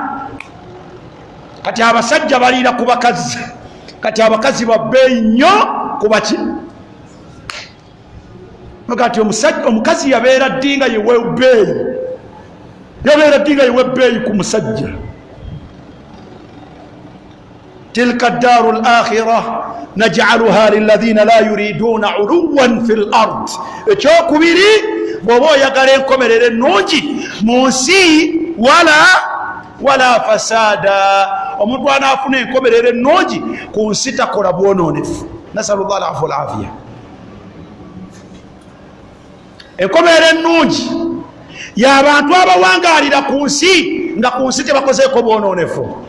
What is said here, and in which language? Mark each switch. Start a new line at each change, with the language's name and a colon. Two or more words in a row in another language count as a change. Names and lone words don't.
Ganda: Kati abasajja baliira ku bakazi, kati abakazi babbeeyi nnyo ku baki? Kati omukazi yabeera ddinga yewe bbeeyi, yabeera ddinga yewe bbeeyi ku musajja.
Arabic: تلك الدار الآخرة نجعلها للذين لا يريدون علوا في الأرض.
Ganda: Ekyokubiri, bw'oba oyagala enkomerero ennungi mu nsi
Arabic: ولا فسادا,
Ganda: omuntu anaafuna enkomerero ennungi ku nsi takola bwonoonefu.
Arabic: نسأل الله العفو والعافية.
Ganda: Enkomerero ennungi y'abantu abawangaalira ku nsi nga ku nsi tebakozeeko bwonoonefu.